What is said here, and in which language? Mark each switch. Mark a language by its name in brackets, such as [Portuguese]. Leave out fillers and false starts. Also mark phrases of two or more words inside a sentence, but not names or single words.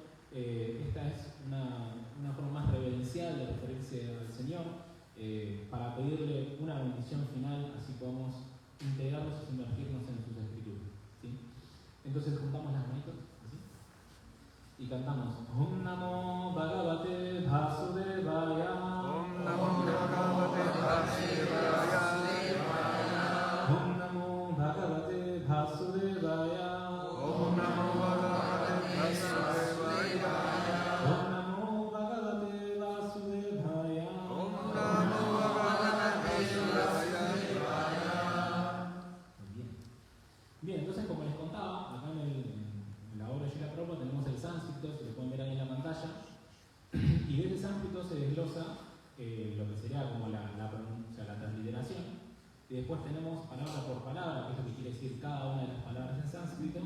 [Spanish] Esta es una forma más reverencial de referirse al Señor, para pedirle una bendición final, así podamos integrarnos y sumergirnos en sus escrituras, ¿sí? Entonces juntamos las manitos y cantamos [Sanskrit] ॐ नमो भगवते वासुदेवाय. ॐ नमो भगवते वासुदेवाय. ॐ नमो भगवते वासुदेवाय. ॐ नमो भगवते वासुदेवाय. ॐ नमो भगवते वासुदेवाय. ॐ नमो भगवते वासुदेवाय. [Spanish] Muy bien. Bien, entonces como les contaba, acá en la obra de Srila Prabhupada tenemos el sánscrito, se lo pueden ver ahí en la pantalla, y de ese sánscrito se desglosa lo que sería como la transliteración, y después tenemos palabra por palabra, que es lo que quiere decir cada una de las palabras en sánscrito.